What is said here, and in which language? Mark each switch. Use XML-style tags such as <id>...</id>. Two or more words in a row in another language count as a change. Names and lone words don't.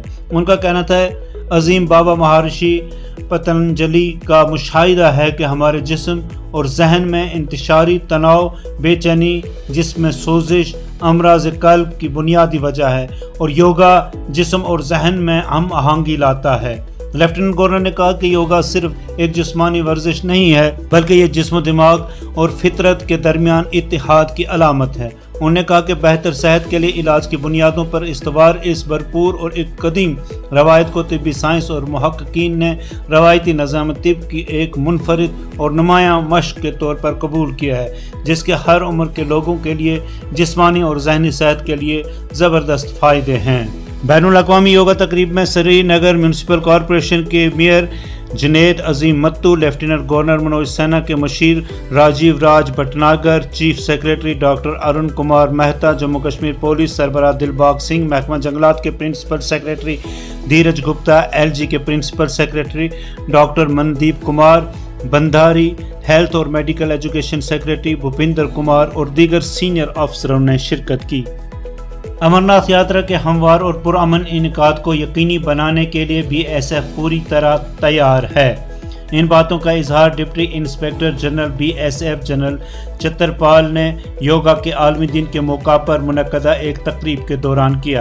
<ur>ان کا کہنا تھا عظیم بابا مہارشی پتنجلی کا مشاہدہ ہے کہ ہمارے جسم اور ذہن میں انتشاری تناؤ، بے چینی، جس میں سوزش، امراض قلب کی بنیادی وجہ ہے اور یوگا جسم اور ذہن میں ہم آہنگی لاتا ہے. لیفٹیننٹ گورنر نے کہا کہ یوگا صرف ایک جسمانی ورزش نہیں ہے، بلکہ یہ جسم دماغ اور فطرت کے درمیان اتحاد کی علامت ہے. انہوں نے کہا کہ بہتر صحت کے لیے علاج کی بنیادوں پر استوار اس بھرپور اور ایک قدیم روایت کو طبی سائنس اور محققین نے روایتی نظام طب کی ایک منفرد اور نمایاں مشق کے طور پر قبول کیا ہے، جس کے ہر عمر کے لوگوں کے لیے جسمانی اور ذہنی صحت کے لیے زبردست فائدے ہیں۔ بین الاقوامی یوگا تقریب میں سری نگر میونسپل کارپوریشن کے میئر جنید عظیم متو، لیفٹیننٹ گورنر منوج سنہا کے مشیر راجیو راج بھٹناگر، چیف سیکریٹری ڈاکٹر ارون کمار مہتا، جموں کشمیر پولیس سربراہ دلباغ سنگھ، محکمہ جنگلات کے</ur> <en>principal secretary</en> <ur>دھیرج گپتا، LG کے</ur> <en>principal secretary</en> <ur>ڈاکٹر مندیپ کمار بندھاری، ہیلتھ اور</ur> <en>medical education secretary</en> <ur>بھوپندر کمار اور دیگر سینئر افسروں نے شرکت کی۔ امرناتھ یاترا کے ہموار اور پرامن انعقاد کو یقینی بنانے کے لیے BSF پوری طرح تیار ہے۔ ان باتوں کا اظہار</ur> <en>deputy inspector general</en> <ur>BSF جنرل چترپال نے یوگا کے عالمی دن کے موقع پر منعقدہ ایک تقریب کے دوران کیا۔</ur>